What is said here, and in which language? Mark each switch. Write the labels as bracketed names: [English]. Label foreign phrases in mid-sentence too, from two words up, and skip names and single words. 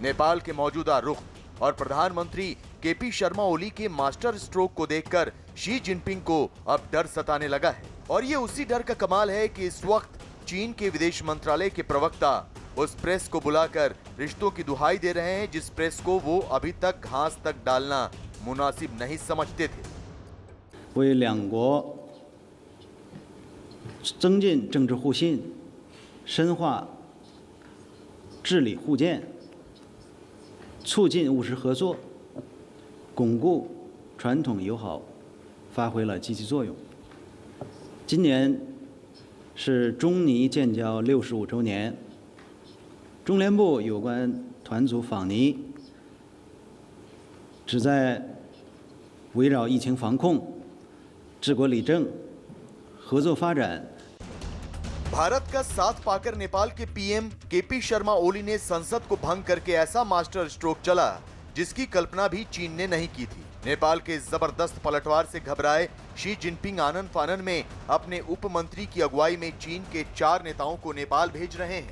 [Hindi] नेपाल के मौजूदा रुख और प्रधानमंत्री केपी शर्मा ओली के [English] master stroke [Hindi] को देखकर शी जिनपिंग को अब डर सताने लगा है। और ये उसी डर का कमाल है कि इस वक्त चीन के विदेश मंत्रालय के प्रवक्ता उस प्रेस को बुलाकर रिश्तों की दुहाई दे रहे हैं जिस प्रेस को वो अभी तक घास तक डालना मुनासिब नहीं समझते थे। [Chinese] 为两国增进政治互信、深化治理互鉴、促进务实合作、巩固传统友好，发挥了积极作用。今年是中尼建交65周年，中联部有关团组访尼，旨在围绕疫情防控、治国理政、合作发展。 [Hindi] भारत का साथ पाकर नेपाल के पीएम केपी शर्मा ओली ने संसद को भंग करके ऐसा [English] master stroke [Hindi] चला जिसकी कल्पना भी चीन ने नहीं की थी। नेपाल के जबरदस्त पलटवार से घबराए शी जिनपिंग आनन फानन में अपने उप मंत्री की अगुवाई में चीन के 4 नेताओं को नेपाल भेज रहे हैं।